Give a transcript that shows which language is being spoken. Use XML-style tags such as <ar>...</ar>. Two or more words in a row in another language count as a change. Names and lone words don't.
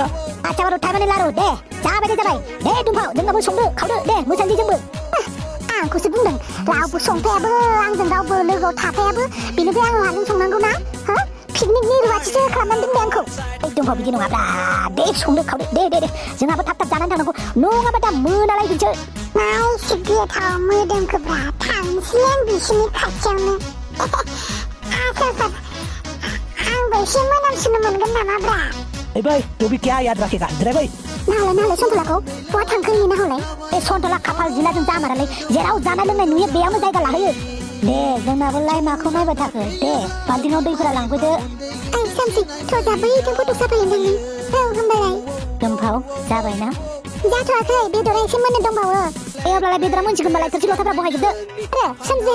<brx>आच्छा बार' थारमाने लारु दे जाबाय दे दुमफाव नोंनाबो संदो खावदो दे मोसानोसै जोंबो आंखौसो बुंदों रावबो संफायाबो आंजों रावबो लोगोआव थाफायाबो बेनिफ्राय आं माजों संनांगौ ना पिकनिकनि रुवाथिसो खालामनानै दोनबाय आंखौ दुमफाव बिदि नङाब्ला दे संदो खावदो दे जोंहाबो थाब जानानै थांनांगौ नङाबा दा मोनालायगोनसो माइसि गोथाव मोदोमखोब्रा थांसै आं बिसोरनि खाथियावनो आसोलफोर आंबो एसे मोनामसुनो मोनगोन नामाब्रा</brx> <hi>भाई तो भी क्या याद रखेगा ड्राइवर</hi> <brx>नालाय सन्तलाखौ बहा थांखो नेना हलाय ए सन्तला खाफाल जिलाजों जामारालै जेराव जानाय लोंनाय नुयो बेयावनो जायगा लाहैयो दे जोंनाबोलाय माखौ नायबाय थाखो दे बाल्थिङाव दैफोरा लांफैदो ओइ सामसि थ' जाबैजों फट' साफायनो थांनि होमबालाय दुमफाव जाबायना जाथ'वाखै बेदरा एसे मोननो दंबावो अब्लालाय बेदरा मोनसिगोनबालाय थोरसि लथाफ्रा बहायजोबदो सोमजि</brx>